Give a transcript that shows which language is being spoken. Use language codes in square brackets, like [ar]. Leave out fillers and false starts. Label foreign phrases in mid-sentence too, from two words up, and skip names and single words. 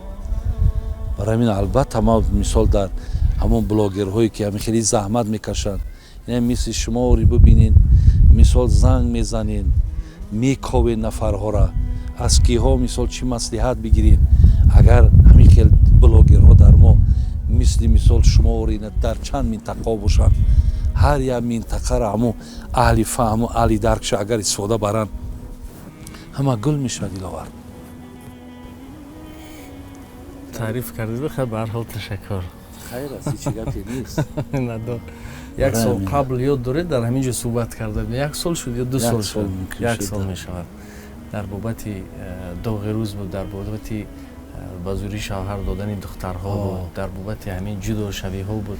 [tg] барои ҳамин албатта мо мисол дар ҳамон блогерҳое ки ҳамин хеле заҳмат мекашанд, ин мисли шуморе бибинед, мисол занг мезанед, мековед нафарҳоро, аз киҳо мисол чӣ маслиҳат бигиред. агар ҳамин хел блогерҳо дар мо мисли мисол шуморе дар чанд минтақаҳо бошанд, ҳар як минтақаро ҳамон аҳли фаҳму аҳли даркша агар истифода баранд, ҳама гул мешавад. диловар تعریف کردید بخیر به هر حال تشکر. خیر است، هیچ گپی نیست. ندو. یک سال قبل یاد دارید در همینجا صحبت کردیم. یک سال شد یا 2 سال شد؟ یک سال می شود. در بابت داغ روز بود، در بابت بازوری شوهر دادن دخترها بود، در بابت همین جدا شوی ها بود.